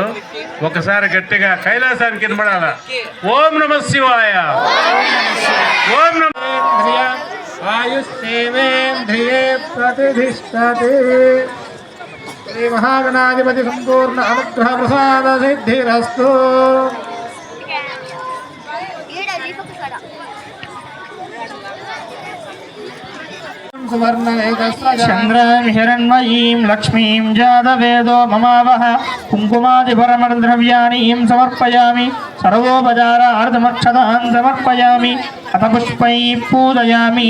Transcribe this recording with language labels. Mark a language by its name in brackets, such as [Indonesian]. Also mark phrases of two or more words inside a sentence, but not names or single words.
[Telugu] ఒకసారి గట్టిగా కైలాసానికి వినబడాల. [Sanskrit] ఓం నమః శివాయ. ఓం నమః ఆయుష్ేంద్రియే ప్రతిష్ఠతే శ్రీ మహాగణాధిపతి సంపూర్ణ అనుగ్రహ ప్రసాద సిద్ధిరస్తు. चंद्रां हिरण्मयीं लक्ष्मीं जातवेदो ममावह कुङ्कुमादिपरमद्रव्याणि समर्पयामि सर्वोपचारार्थमक्षतां समर्पयामि अथ पुष्पैः पूजयामि।